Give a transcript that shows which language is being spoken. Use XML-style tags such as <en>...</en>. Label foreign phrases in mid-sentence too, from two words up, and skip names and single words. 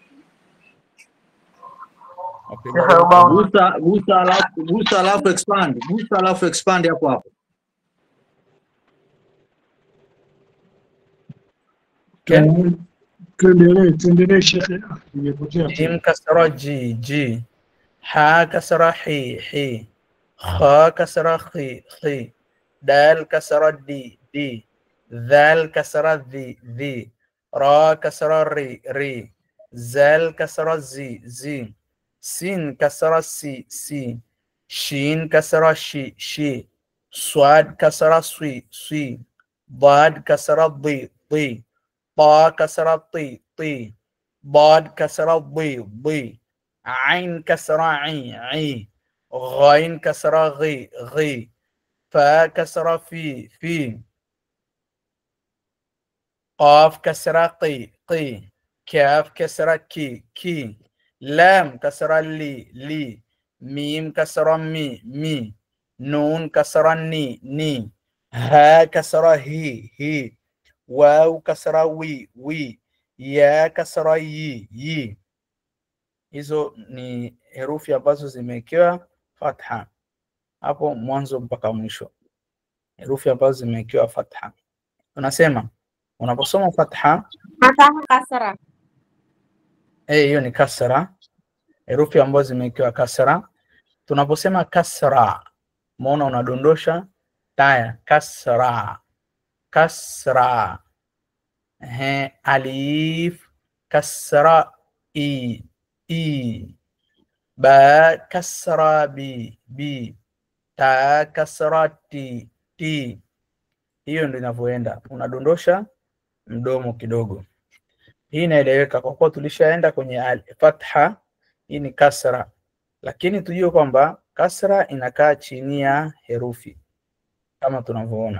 <sw>Gusa alafu expand. Gusa alafu expand hapo hapo. Tuendelee shekhe. Nimepotea.</sw> <ar>جيم كسرة جي حاء كسرة حي خاء كسرة خي, دال كسرة دي, ذال كسرة ذي راء كسرة ري زاي كسرة زي سين كسرة سي شين كسرة شي صاد كسرة صي ضاد كسرة ضي طاء كسرة طي, ضاد كسر ضي عين كسر عي غين كسر غي فا كسر في قاف كسر قي كاف كسر كي لام كسر لي ميم كسر مي نون كسر ني ها كسر هي واو كسر وي ياء كسرة يي.</ar> <sw>Hizo ni herufi ambazo zimewekewa fatha hapo mwanzo mpaka mwisho. Herufi ambazo zimewekewa fatha. Tunasema unaposoma fatha kasra. hiyo ni kasra. Herufi ambazo zimewekewa kasra. Tunaposema kasra, umeona unadondosha taya kasra.</sw> <ar>ألف كسرة إ باء كسرة بي تاء كسرة تي.</ar> <sw>Hiyo ndio inavyoenda, unadondosha mdomo kidogo. Hii inaeleweka kwa kuwa tulishaenda kwenye fatha. Hii ni kasra, lakini tujue kwamba kasra inakaa chini ya herufi kama tunavyoona.</sw>